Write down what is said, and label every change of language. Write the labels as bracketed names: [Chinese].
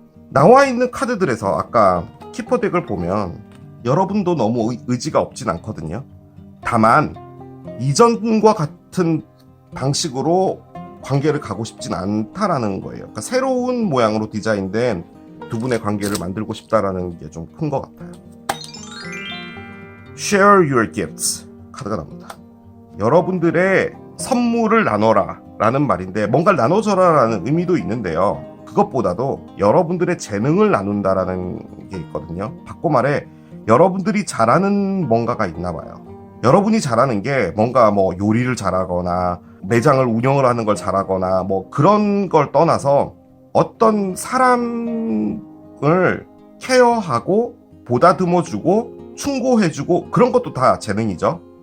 [Korean] 나와 있는 카드들에서 아까 키퍼 덱을 보면 여러분도 너무 의지가 없진 않거든요. 다만 이전과 같은 방식으로 관계를 가고 싶진 않다라는 거예요. 그러니까 새로운 모양으로 디자인된 두 분의 관계를 만들고 싶다라는 게 좀 큰 것 같아요. [English] Share your gifts [Korean] 카드가 나옵니다. 여러분들의 선물을 나눠라 라는 말인데, 뭔가를 나눠줘라 라는 의미도 있는데요, 그것보다도 여러분들의 재능을 나눈다라는 게 있거든요. 바꿔 말해 여러분들이 잘하는 뭔가가 있나 봐요. 여러분이 잘하는 게 뭔가 뭐 요리를 잘하거나 매장을 운영을 하는 걸 잘하거나 뭐 그런 걸 떠나서 어떤 사람을 케어하고 보다듬어주고 충고해주고 그런 것도 다 재능이죠.